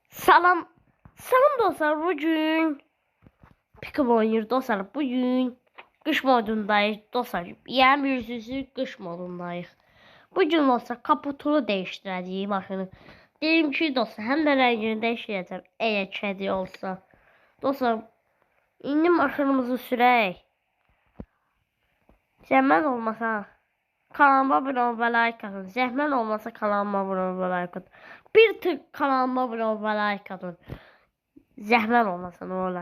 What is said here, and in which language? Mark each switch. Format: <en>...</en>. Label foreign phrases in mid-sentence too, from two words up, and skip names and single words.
<az>Salam. Salam dostlar.</az> <tr>Bugün Pikab oynuyor dostlar. Bugün kış modundayız dostlar. Yani bilirsiniz kış modundayız. Bugün dostlar kaputunu değiştireceğim maşını. Dedim ki dostlar hem de rengini değiştireceğim. Eğer kedi olsa.</tr> <az>Dostlar indi maşınımızı sürək. Zəhmət olmasa kanalıma abunə ol və like atın. Zəhmət olmasa kanalıma abunə ol və like atın. Bir tık kanalıma abunə ol və like atın. Zəhmət olmasa nə olar?</az>